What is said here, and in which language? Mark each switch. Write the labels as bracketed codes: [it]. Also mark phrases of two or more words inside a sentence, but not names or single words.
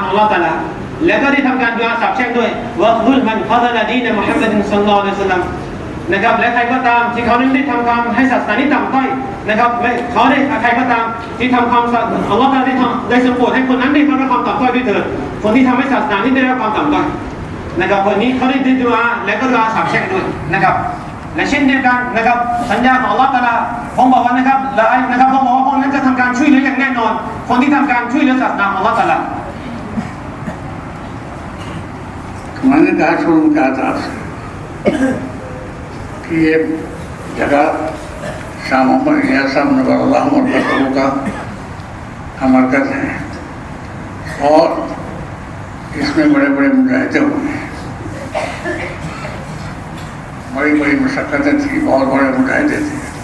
[th] ของอัลลอฮฺตะอาลาแล้วก็ได้ทำการดุอาสาบแช่งด้วย [ar] واخذل من خذل دين محمد صلى الله عليه وسلم [th] นะครับและใครก็ตามที่เขาได้ทำความให้ศาสนานี้ต่ำต้อยนะครับเขาได้ใครก็ตามที่ทำความอัลลอฮฺได้ทรงโปรดให้คนนั้นได้รับความต่ำต้อยด้วยเถิดคนที่ทำให้ศาสนานี้ได้รับความต่ำต้อยนะครับคนนี้เขาได้ดุอาและก็ดุอาสาบแช่งด้วยนะครับและเช่นเดียวกันนะครับสัญญาของอัลลอฮฺตะอาลาผมบอกว่านะครับนะครับผมบอกว่าพวกนั้นจะทำการช่วยเหลืออย่างแน่นอนคนที่ทำการช่วยเหลือศาสนาของอัลลอฮฺตะอาลา [ur] میں نے کہا شروع کا تھا کہ یہ جگہ شاہ محمد الیاس صاحب نظراللہ مرکز کا مرکز ہے اور اس میں بڑے بڑے مجاہدے ہوئے ہیں، بڑی بڑی مشقتیں تھی، بہت بڑے مجاہدے تھے.